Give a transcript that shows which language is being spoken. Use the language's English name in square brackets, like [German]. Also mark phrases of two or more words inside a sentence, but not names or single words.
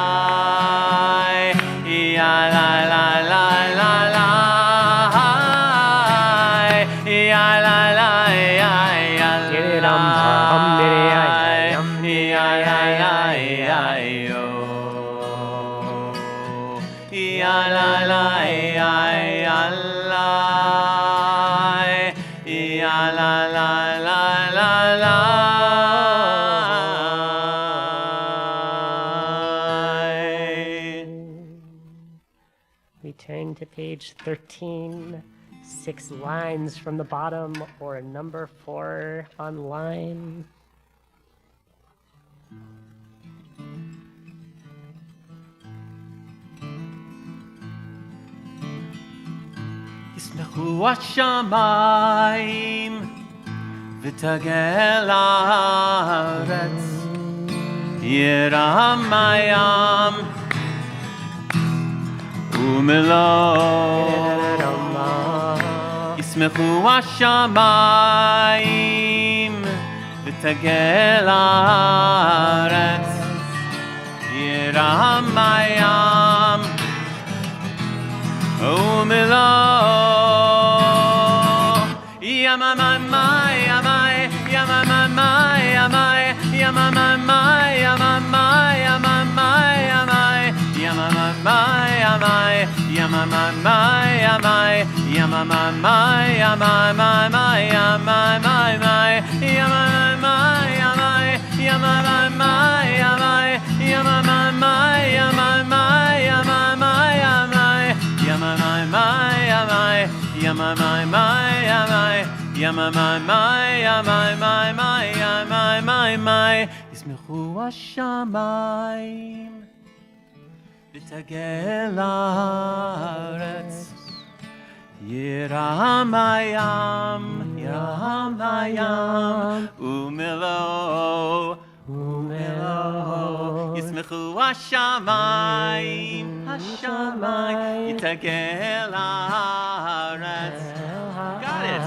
[English] ya la la la la la ya la la ya ya la ya ya ya ya yo ya la la ya ya la ya la la la la la We turn to page 13, 6 lines from the bottom, or number 4 online. [Hebrew] ישמחו השמיים ותגל הארץ ירם הים ומלואו ישמחו השמיים ותגל הארץ ירם הים ומלואו Yamamai, yamai, yamamai, yamai, yamamai, yamamai, yamamai, yamai, yamamai, yamai, yamamai, yamai, yamamai, yamamai, yamamai, yamamai, yamai, yamamai, yamai, yamamai, yamamai, yamamai, yamai, yamamai, yamai, yamamai, yamai, yamamai, yamamai, yamamai, ישמחו השמיים ותגל הארץ ירם הים, ירם הים ומלואו ומלואו ישמחו השמיים, השמיים יתגל הארץ [English] Got it.